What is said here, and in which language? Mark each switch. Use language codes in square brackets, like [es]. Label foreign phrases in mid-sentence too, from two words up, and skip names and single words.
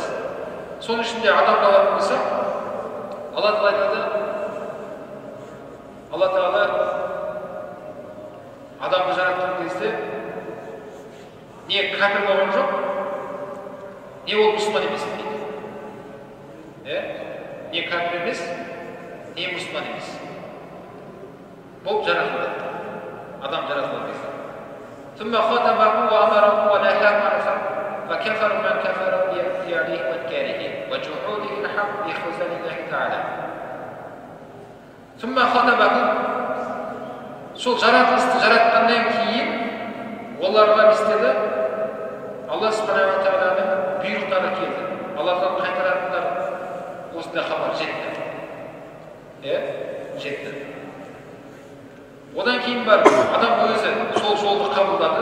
[kk] Соның ішінде адамды алатын болсақ, Алла Тағала айтады, Алла Тағала адамды жаратқан кезде не кәпір болған жоқ, не ол мұсылман емес дейді. Не кәпір емес, не мұсылман емес. Бұл жаратылды. Адам жаратылған кезде. [ar] ثم خاطبه وأمره ونهاه عن الفقر فكفر من كفر باختياره وإنكاره وجحوده الحق بخذلان الله تعالى. ثم خاطبه [kk] Сол жаратылысты жаратқаннан кейін оларға не істеді? Алла субхана ва тағаланың бұйрықтары келді. Аллаға қайтаратындар осындай хабар жетті. Жетті. Одан кейін бар адам өзі сол жолды қабылдады.